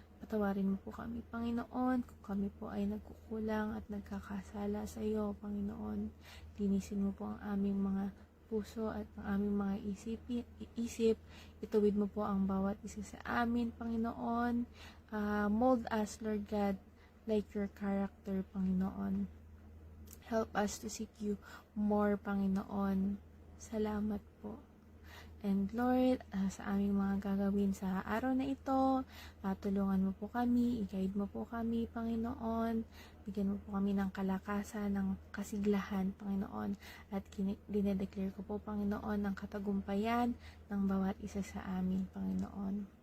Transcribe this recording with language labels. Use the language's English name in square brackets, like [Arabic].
[Filipino] Patawarin mo po kami, Panginoon, kung kami po ay nagkukulang at nagkakasala sa iyo, Panginoon. Linisin mo po ang aming mga puso at ang aming mga isip. Ituwid mo po ang bawat isa sa amin, Panginoon. [English] Mold us, Lord God, like your character, Panginoon. Help us to seek you more, Panginoon. [Filipino] Salamat po. And Lord, sa aming mga gagawin sa araw na ito, tulungan mo po kami, i-guide mo po kami, Panginoon. Bigyan mo po kami ng kalakasan, ng kasiglahan, Panginoon. At dinedeclare ko po, Panginoon, ng katagumpayan ng bawat isa sa amin, Panginoon.